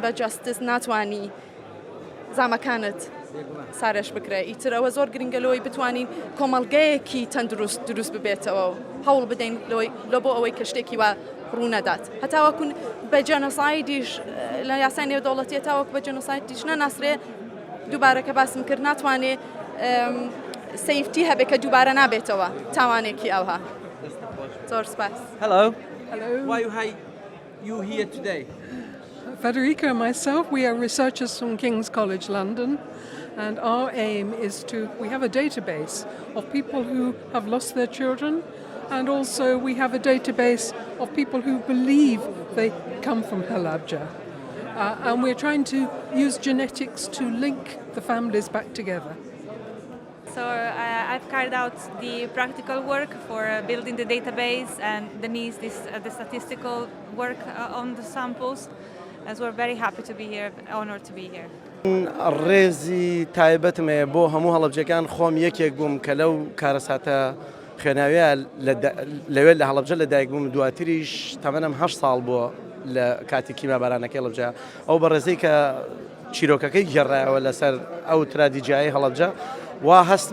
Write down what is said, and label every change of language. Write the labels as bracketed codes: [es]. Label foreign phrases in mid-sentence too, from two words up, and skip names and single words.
[ckb] بە جاستس ناتوانی زامەکانت سارش بکرێ ئیتر ئەوە زۆر گرنگەلەوەی بتوانین کۆمەڵگەیەکی تەندروست دروست ببێتەوە و هەوڵ بدەین لە بۆ ئەوەی کە شتێکی وە ڕوونەدات هەتاوەکون بە جەنۆسایدیش لە یاسای نێودەوڵەتی هەتاوەکو بە جەنۆسایدیش نەناسرێ دووبارەکە باسم کرد ناتوانێ سەیفتی هەبێ کە دووبارە نابێتەوە تاوانێکی ئەوها زۆر سپاس. [en] Hello. Hello. Why you here today? Federica and myself, we are researchers from King's College London, and our aim is we have a database of people who have lost their children, and also we have a database of people who believe they come from Halabja. And we're trying to use genetics to link the families back together. So I've carried out the practical work for building the database and Denise the statistical work on the samples. As we're very happy to be here, honored to be here. [ckb] ڕێزی تایبەتمێ بۆ هەموو هەڵەبجەکان خۆم یەکێک بووم کە لەو کارەساتە خوێناویە لەوێ لە هەڵەبجە لە دایک بووم دواتریش تەمەنم 8 ساڵ بووە لە کاتی کیمابارانەکەی هەڵەبجە ئەو بەڕێزەی کە چیرۆکەکەی گەڕایەوە لەسەر ئەو ترادیجیایی هەڵەبجە وا هەست